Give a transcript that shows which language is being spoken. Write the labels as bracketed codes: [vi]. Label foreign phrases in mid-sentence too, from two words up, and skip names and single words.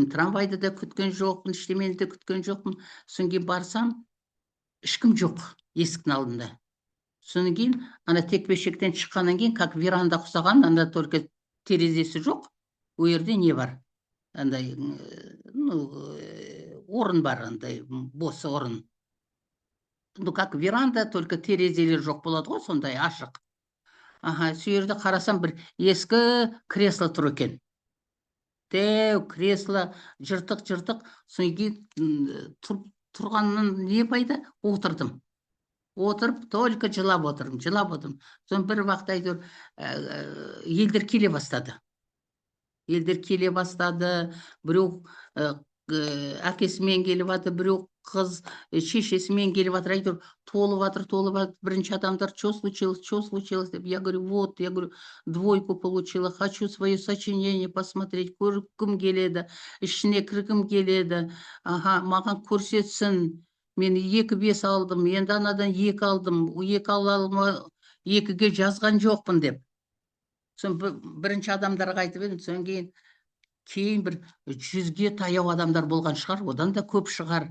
[kk] Трамвайды да күткен жоқпын, іштемені де күткен жоқпын. Соң кейін барсам, ешкім жоқ есіктің алдында. Соң кейін, ана текпешектен шыққаннан кейін, [ru] как веранда [kk] құсаған, анда только терезесі жоқ. О жерде не бар? Андай, орын бар, андай, бос орын. [ru] Ну, как веранда, только [kk] терезелер жоқ болады ғой, сондай ашық. Сол жерде қарасам, бір ескі кресло тұр екен. Кресло, жыртық, соң кейін тұрғаннан не пайда? Отырдым. Отырып, только жылап отырдым. Соны бір уақыт әйтеуір елдер келе бастады. Біреу әкесімен келіп жатыр, біреу қыз шешесімен келіп жатыр, әйтеуір толып жатыр. Бірінші адамдар, [ru] что случилось деп. Я говорю, вот, я говорю, 2 получила, хочу свое сочинение посмотреть, [kk] көргім келеді, ішіне кіргім келеді, маған көрсетсін. Мен 2-5 алдым, енді анадан 2 алдым, 2 ала 2-ге жазған жоқпын деп. Сон бірінші адамдарға айтып едім, сон кейін бір 100-ге таяу адамдар болған шығар, одан да көп шығар.